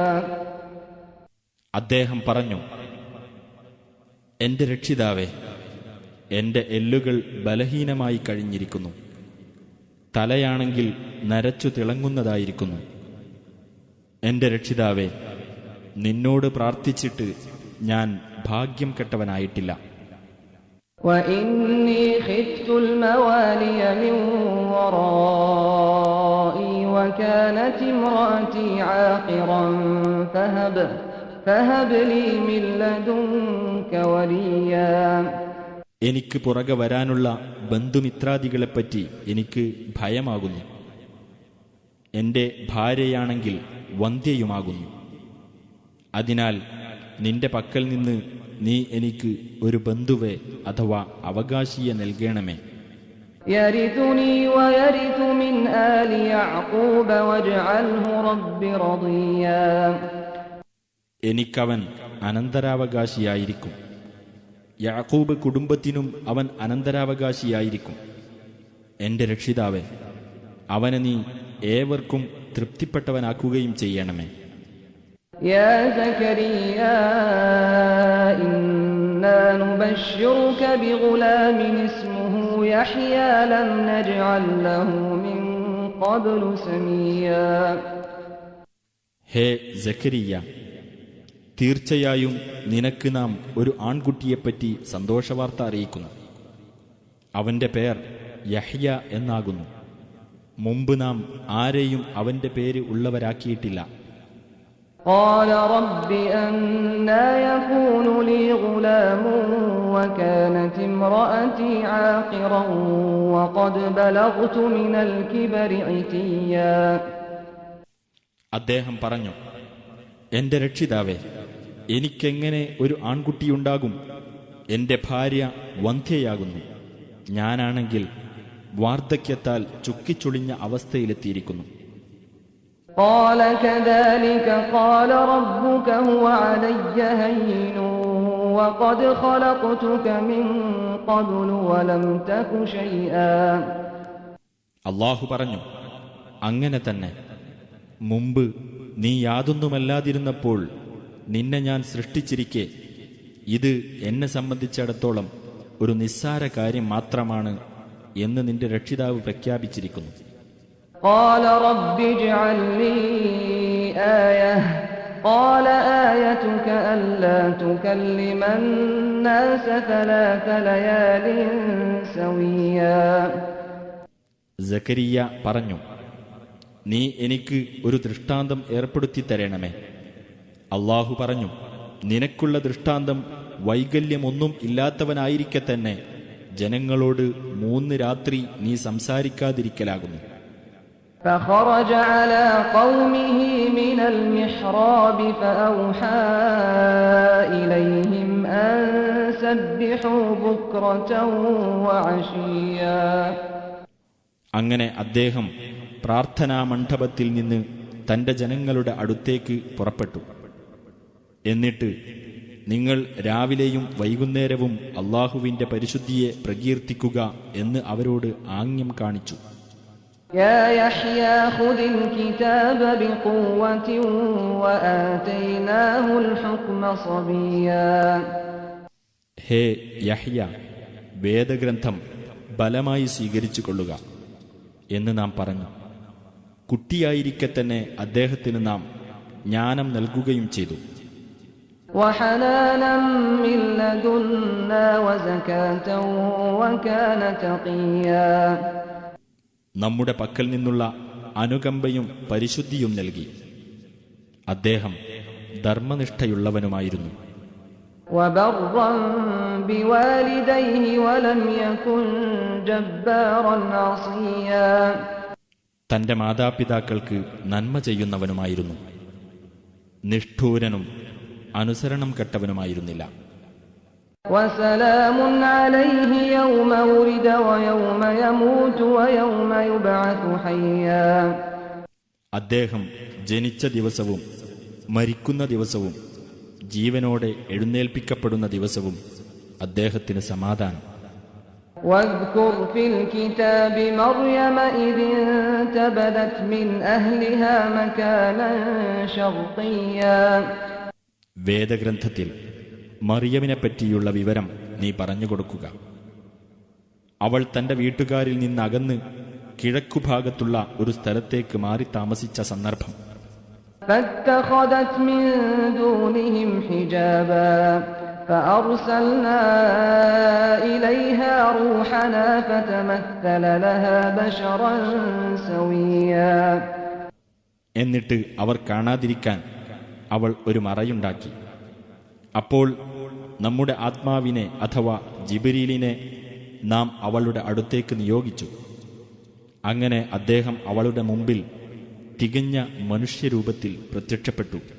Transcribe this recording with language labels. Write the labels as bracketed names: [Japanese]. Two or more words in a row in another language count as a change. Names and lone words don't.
[Malayalam] അദ്ദേഹം പറഞ്ഞു, എന്റെ രക്ഷിതാവേ, എന്റെ എല്ലുകൾ ബലഹീനമായി കഴിഞ്ഞിരിക്കുന്നു, തലയാണെങ്കിൽ നരച്ചു തിളങ്ങുന്നതായിരിക്കുന്നു. എന്റെ രക്ഷിതാവേ, നിന്നോട് പ്രാർത്ഥിച്ചിട്ട് ഞാൻ ഭാഗ്യം കെട്ടവനായിട്ടില്ല. [Arabic] وإني خفت الموالي من ورائي وكانت امرأتي عاقرا فهب لي من لدنك وليا. [Malayalam] എനിക്ക് പുറകെ വരാനുള്ള ബന്ധുമിത്രാദികളെപ്പറ്റി എനിക്ക് ഭയമാകുന്നു. എന്റെ ഭാര്യയാണെങ്കിൽ വന്ധ്യയുമാകുന്നു. അതിനാൽ നിന്റെ പക്കൽ നിന്ന് നീ എനിക്ക് ഒരു ബന്ധുവെ അഥവാ അവകാശിയെ നൽകണമേ. [Arabic] يرثني ويرث من آل يعقوب واجعله رب رضيا. [Malayalam] എനിക്കവൻ അനന്തരാവകാശിയായിരിക്കും. യാക്കൂബ് കുടുംബത്തിനും അവൻ അനന്തരാവകാശിയായിരിക്കും. എന്റെ രക്ഷിതാവേ, അവനെ നീ ഏവർക്കും തൃപ്തിപ്പെട്ടവനാക്കുകയും ചെയ്യണമേ. [Arabic] يا زكريا إنا نبشرك بغلام اسمه يحيى لم نجعل له من قبل سميا. [Malayalam] ഹേ സക്കരിയ, തീർച്ചയായും നിനക്ക് നാം ഒരു ആൺകുട്ടിയെപ്പറ്റി സന്തോഷവാർത്ത അറിയിക്കുന്നു. അവന്റെ പേർ യഹ്യ എന്നാകുന്നു. മുമ്പ് നാം ആരെയും അവന്റെ പേര് ഉള്ളവരാക്കിയിട്ടില്ല. [Arabic] قال رب أنى يكون لي غلام وكانت امرأتي عاقرا وقد بلغت من الكبر عتيا. [Malayalam] അദ്ദേഹം പറഞ്ഞു, എന്റെ രക്ഷിതാവേ, എനിക്കെങ്ങനെ ഒരു ആൺകുട്ടിയുണ്ടാകും? എന്റെ ഭാര്യ വന്ധ്യയാകുന്നു. ഞാനാണെങ്കിൽ വാർദ്ധക്യത്താൽ ചുക്കിച്ചുളിഞ്ഞ അവസ്ഥയിലെത്തിയിരിക്കുന്നു. [Arabic] قال كذلك قال ربك هو علي هين وقد خلقتك من قبل ولم تك شيئا. [Malayalam] അല്ലാഹു പറഞ്ഞു, അങ്ങനെ തന്നെ. മുമ്പ് നീ യാതൊന്നുമല്ലാതിരുന്നപ്പോൾ നിന്നെ ഞാൻ സൃഷ്ടിച്ചിരിക്കെ ഇത് എന്നെ സംബന്ധിച്ചിടത്തോളം ഒരു നിസ്സാര കാര്യം മാത്രമാണ് എന്ന് നിന്റെ രക്ഷിതാവ് പ്രഖ്യാപിച്ചിരിക്കുന്നു. [Arabic] قال رب اجعل لي آية قال آيتك ألا تكلم الناس 3 ليال سويا. [Malayalam] സക്കരിയ പറഞ്ഞു, നീ എനിക്ക് ഒരു ദൃഷ്ടാന്തം ഏർപ്പെടുത്തി തരണമേ. അല്ലാഹു പറഞ്ഞു, നിനക്കുള്ള ദൃഷ്ടാന്തം വൈകല്യമൊന്നും ഇല്ലാത്തവനായിരിക്കെ തന്നെ ജനങ്ങളോട് 3 രാത്രി നീ സംസാരിക്കാതിരിക്കലാകുന്നു. [Arabic] فخرج على قومه من المحراب فأوحى إليهم أن سبحوا بكرة وعشيا. [Malayalam] അങ്ങനെ അദ്ദേഹം പ്രാർത്ഥനാ മണ്ഡപത്തിൽ നിന്ന് തന്റെ ജനങ്ങളുടെ അടുത്തേക്ക് പുറപ്പെട്ടു. എന്നിട്ട് നിങ്ങൾ രാവിലെയും വൈകുന്നേരവും അല്ലാഹുവിന്റെ പരിശുദ്ധിയെ പ്രകീർത്തിക്കുക എന്ന് അവരോട് ആംഗ്യം കാണിച്ചു. [Arabic] يا يحيى خذ الكتاب بقوة وآتيناه الحكم صبيا. [Malayalam] ഹേ യഹ്യ, വേദഗ്രന്ഥം ബലമായി സ്വീകരിച്ചു കൊള്ളുക എന്ന് നാം പറഞ്ഞു. കുട്ടിയായിരിക്കെ തന്നെ അദ്ദേഹത്തിന് നാം ജ്ഞാനം നൽകുകയും ചെയ്തു. [Arabic] وحنانا من لدنا وزكاة وكان تقيا. [Malayalam] നമ്മുടെ പക്കൽ നിന്നുള്ള അനുകമ്പയും പരിശുദ്ധിയും നൽകി. അദ്ദേഹം ധർമ്മനിഷ്ഠയുള്ളവനുമായിരുന്നു. [Arabic] وبرا بوالديه ولم يكن جبارا عصيا. [Malayalam] തന്റെ മാതാപിതാക്കൾക്ക് നന്മ ചെയ്യുന്നവനുമായിരുന്നു. നിഷ്ഠൂരനും അനുസരണം കെട്ടവനുമായിരുന്നില്ല. [Arabic] وسلام عليه يوم ولد ويوم يموت ويوم يبعث حيا. [Malayalam] അദ്ദേഹം ജനിച്ച ദിവസവും മരിക്കുന്ന ദിവസവും ജീവനോടെ എഴുന്നേൽപ്പിക്കപ്പെടുന്ന ദിവസവും അദ്ദേഹത്തിന് സമാധാനം. [Arabic] واذكر في الكتاب مريم إذ انتبذت من أهلها مكانا شرقيا. [Malayalam] വേദഗ്രന്ഥത്തിൽ മറിയമിനെപ്പറ്റിയുള്ള വിവരം നീ പറഞ്ഞുകൊടുക്കുക. അവൾ തന്റെ വീട്ടുകാരിൽ നിന്നകന്ന് കിഴക്കുഭാഗത്തുള്ള ഒരു സ്ഥലത്തേക്ക് മാറി താമസിച്ച സന്ദർഭം. [Arabic] فاتخذت من دونهم حجابا فأرسلنا إليها روحنا فتمثل لها بشرا سويا. [Malayalam] എന്നിട്ട് അവർ കാണാതിരിക്കാൻ അവൾ ഒരു മറയുണ്ടാക്കി. അപ്പോൾ നമ്മുടെ ആത്മാവിനെ അഥവാ ജിബ്രീലിനെ നാം അവളുടെ അടുത്തേക്ക് നിയോഗിച്ചു. അങ്ങനെ അദ്ദേഹം അവളുടെ മുമ്പിൽ തികഞ്ഞ മനുഷ്യരൂപത്തിൽ പ്രത്യക്ഷപ്പെട്ടു.